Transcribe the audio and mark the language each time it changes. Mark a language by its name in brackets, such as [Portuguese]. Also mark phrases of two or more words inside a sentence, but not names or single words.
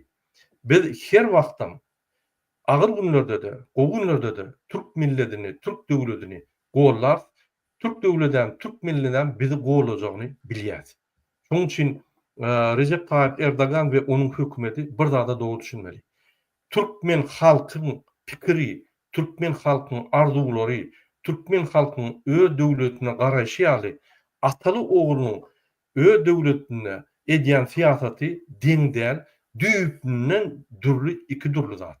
[Turkmen] Biz her wagtdan agyr günlerde de, o günlerde de Türk milletini, Türk döwletini gollar, Türk döwletinden, Türk milletinden bizi gollajagyny bilýär. Şoň üçin [Turkish] Recep Tayyip Erdoğan ve onun hükümeti bir daha doğru düşünmeli. [Turkmen] Türkmen halkynyň pikiri, Türkmen halkynyň arzulary, Türkmen halkynyň öz döwletine garaşy ýaly ataly oğlunyň öz döwletine edýän siýasaty diňden düýüpden iki durly zat.